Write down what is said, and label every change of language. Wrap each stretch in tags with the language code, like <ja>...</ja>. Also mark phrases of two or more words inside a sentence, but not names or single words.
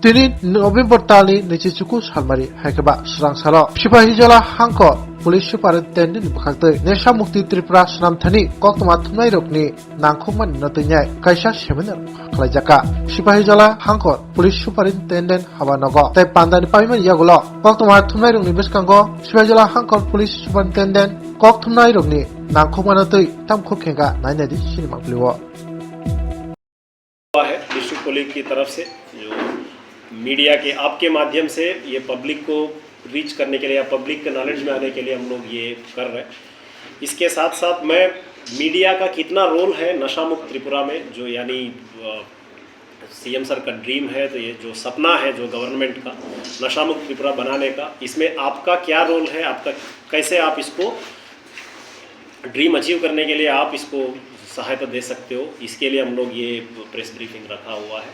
<trp>তিনি নভেম্বর তালনি নিচিচুকু সালমারি হাইকেबा स्रांसारो सिपाहिजला हांको</trp> <en>police superintendent</en> <trp>बखाक्तै नेशा मुक्ति त्रिपुरा सनामथानि कक्तमा थुमनाय रकनि नांखुमान नतैनाय कायसा सेमिनार खालायजाका सिपाहिजला हांको</trp> <en>police superintendent</en> <trp>हाबानगो तै पान्दानि पाइमान यागुलो कक्तमा थुमनाय रकनि बेसकांगो सिपाहिजला हांको</trp> <en>police superintendent</en> <trp>कक थुमनाय रकनि नांखुमानतै तामखु खेंगा नायनादि सिनेमा प्लिवो</trp> <hi>है</hi> <en>district police</en> <hi>की तरफ से जो मीडिया के आपके माध्यम से ये पब्लिक को रीच करने के लिए या पब्लिक के नॉलेज में आने के लिए हम लोग ये कर रहे हैं। इसके साथ साथ मैं मीडिया का कितना रोल है नशा मुक्त त्रिपुरा में, जो यानी</hi> <en>CM sir</en> <hi>का ड्रीम है, तो ये जो सपना है जो गवर्नमेंट का नशा मुक्त त्रिपुरा बनाने का, इसमें आपका क्या रोल है, आपका कैसे आप इसको</hi> <en>dream achieve</en> <hi>करने के लिए आप इसको सहायता दे सकते हो, इसके लिए हम लोग ये</hi> <en>press briefing</en> <hi>रखा हुआ है।</hi>